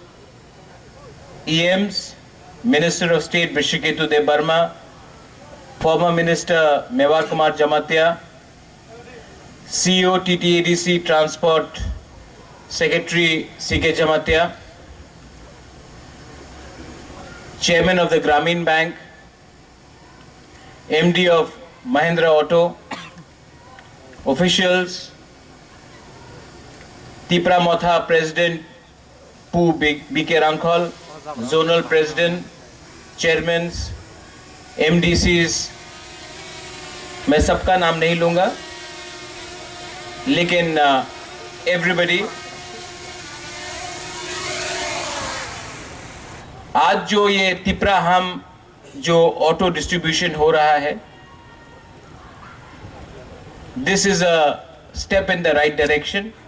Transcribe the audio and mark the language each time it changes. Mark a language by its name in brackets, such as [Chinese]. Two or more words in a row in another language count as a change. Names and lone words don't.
[English] EMs, Minister of State Vrishiketu De Burma, former Minister Mewar Kumar Jamatia, CEO TTADC Transport Secretary CK Jamatia, Chairman of the Grameen Bank, MD of Mahindra Auto, officials, Tipra Motha President Pu BK Rangkhol, Zonal President, Chairmans, [Hindi] MDCs, मैं सबका नाम नहीं लूँगा, लेकिन everybody, आज जो ये तिपरा हम जो ऑटो डिस्ट्रीब्यूशन हो रहा है, [English] this is a step in the right direction.